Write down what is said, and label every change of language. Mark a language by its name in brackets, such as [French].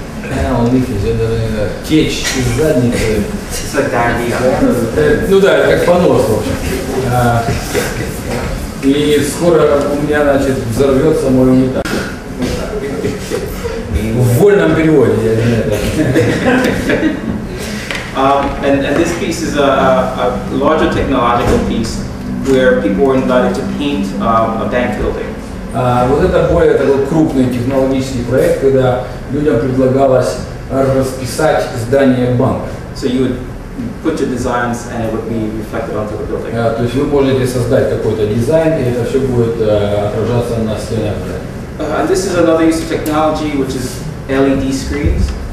[English] Anal leakage, [Russian] это течь из задницы. [English] It's like diarrhea. [Russian] Ну да, как понос, в общем. И скоро у меня, значит, взорвется мой унитаз. В вольном переводе, я не знаю. [English] And this piece is a larger technological piece where people were invited to paint a bank building. [Russian] Вот это более такой крупный технологический проект, когда людям предлагалось расписать здание банка. [English] So you would put your designs and it would be reflected onto the building. [Russian] То есть вы можете создать какой-то дизайн, и это все будет отражаться на стенах. [English] And this is another use of technology, which is LED screens.